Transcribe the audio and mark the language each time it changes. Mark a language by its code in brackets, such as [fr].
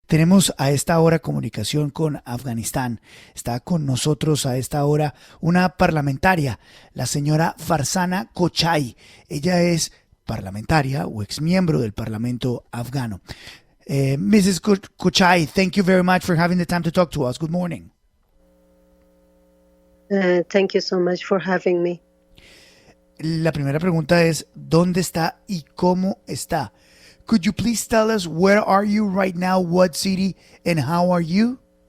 [es] Tenemos a esta hora comunicación con Afganistán. Está con nosotros a esta hora una parlamentaria, la señora Farzana Kochai. Ella es parlamentaria o exmiembro del Parlamento afgano. [en] Mrs. Kochai, thank you very much for having the time to talk to us. Good morning. Thank you so much for having me. [es] La primera pregunta es, ¿dónde está y cómo está? [en] Could you please tell us where are you right now, what city, and how are you?